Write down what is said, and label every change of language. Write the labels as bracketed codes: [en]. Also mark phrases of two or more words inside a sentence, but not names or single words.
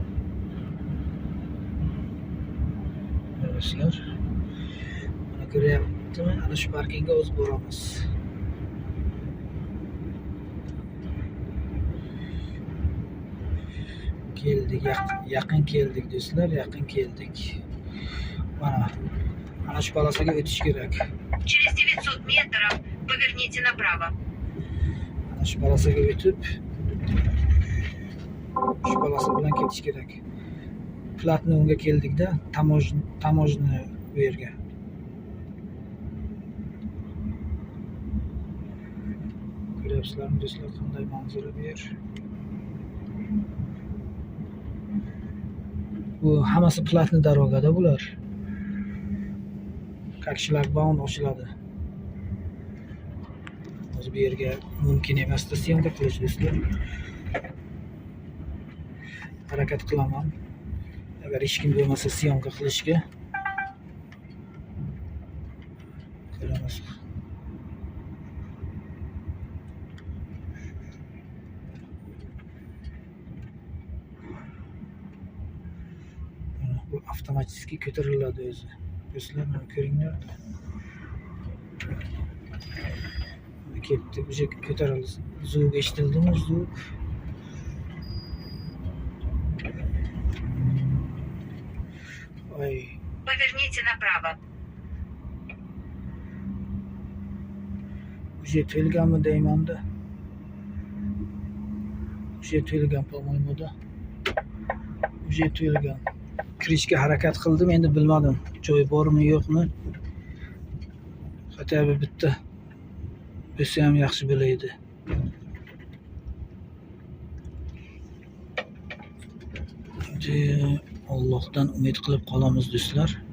[uz] Do'stlar, mana ko'ryaptimi? Ana shu parkingga o'zib boramiz. Keldik, yaqin keldik do'stlar, yaqin keldik. Mana shu polosaga o'tish kerak. [ru] Через 900 метров поверните направо. [uz] Mana shu polosaga o'tib, shu polosa bilan ketish kerak. Platni unga keldik-da, tamojni bu yerga. Ko'ryapsizlarmi do'stlar, qanday manzara bu yer? Bu hammasi platni darogada bular. [ru] Как шлагбаум ochiladi. [uz] O'zi bu yerga mumkin emasdi syomka qilish do'stlar. Harakat qilaman. Agar hech kim bo'lmasa syomka qilishga. Ko'ramiz. Bu avtomatik ko'tariladi o'zi. Do'stlar, mana ko'ringlar. Ketdi, уже ko'tarildi. Zuvga eshitildimi? Zuv. [ru] Ой. Поверните направо. [uz] Уже to'lganmi deyman-da. Уже to'lgan, [ru] по-моему-da. [uz] Уже to'lgan. Kirishga harakat qildim, endi bilmadim joy bormi yo'qmi. Hatto bitta bo'lsa ham yaxshi bo'laydi. Allohdan umid qilib qolamiz do'stlar.